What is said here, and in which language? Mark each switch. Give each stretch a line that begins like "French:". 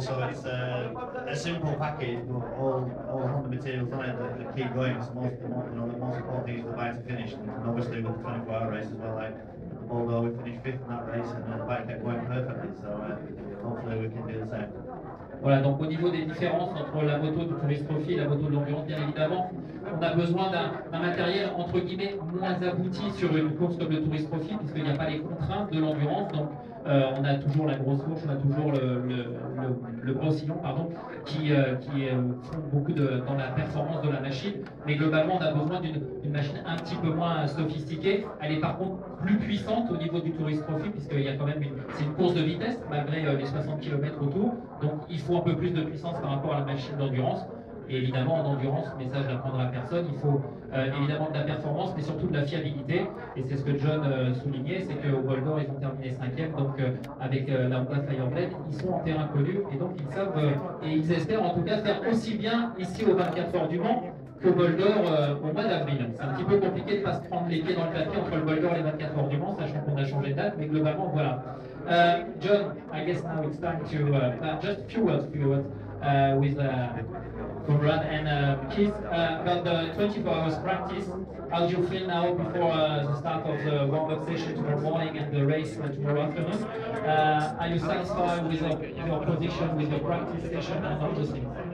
English: So it's a simple package, but all Honda materials on it that keep going. It's the most important thing is for the bike to finish. And obviously with the 24-hour race as well, like. Although we finished 5th in that race and the bike kept going perfectly, so hopefully we can do the same.
French: Voilà, donc au niveau des différences entre la moto de Tourist Trophy et la moto de l'endurance, bien évidemment, on a besoin d'un matériel entre guillemets moins abouti sur une course comme le Tourist Trophy, puisqu'il n'y a pas les contraintes de l'endurance. Donc on a toujours la grosse fourche, on a toujours le gros sillon, pardon, qui font beaucoup dans la performance de la machine. Mais globalement, on a besoin d'une machine un petit peu moins sophistiquée. Elle est par contre plus puissante au niveau du Tourist Trophy, puisqu'il y a quand même c'est une course de vitesse, malgré les 60 km autour. Donc il faut un peu plus de puissance par rapport à la machine d'endurance. Et évidemment, en endurance, mais ça je n'apprendrai à personne, il faut évidemment de la performance, mais surtout de la fiabilité. Et c'est ce que John soulignait, c'est qu'au Bol d'Or, ils ont terminé 5e, donc avec la Honda Fireblade, ils sont en terrain connu, et donc ils savent, et ils espèrent en tout cas faire aussi bien ici au 24 Heures du Mans qu'au Bol d'Or au mois d'avril. C'est un petit peu compliqué de ne pas se prendre les pieds dans le papier entre le Bol d'Or et les 24 Heures du Mans, sachant qu'on a changé de date, mais globalement, voilà.
English: John, I guess now it's time to, just a few words with Conrad and Keith about the 24 hours practice. How do you feel now before the start of the warm-up session tomorrow morning and the race tomorrow afternoon? Are you satisfied with your position with the practice session and all those things?